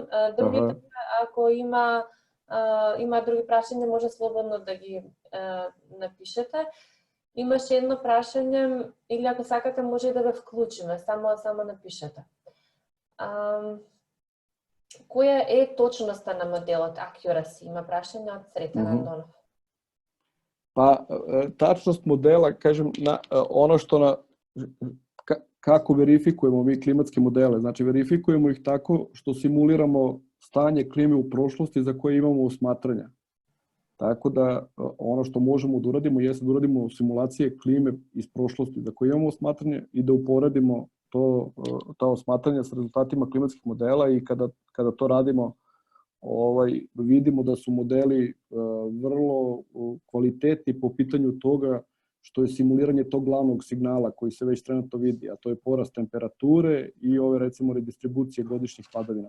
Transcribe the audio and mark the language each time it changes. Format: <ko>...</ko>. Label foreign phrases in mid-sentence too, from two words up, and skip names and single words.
<mk>Другите, ако има други прашања, може слободно да ги напишете. Имаше едно прашање, или ако сакате може да го вклучиме, само напишете. Која е точноста на моделот Accuracy? Има прашање од Сретен Андонов.</mk> <sr>Pa, tačnost modela, kažem, ono što kako verifikujemo mi klimatske modele, znači verifikujemo ih tako što simuliramo stanje klime u prošlosti za koje imamo osmatranja. Tako da ono što možemo da uradimo jeste da uradimo simulacije klime iz prošlosti za koje imamo osmatranje i da uporedimo ta osmatranja sa rezultatima klimatskih modela i kada to radimo vidimo da su modeli vrlo kvalitetni po pitanju toga što je simuliranje tog glavnog signala koji se već trenutno vidi, a to je porast temperature i ove recimo redistribucije godišnjih padavina.</sr>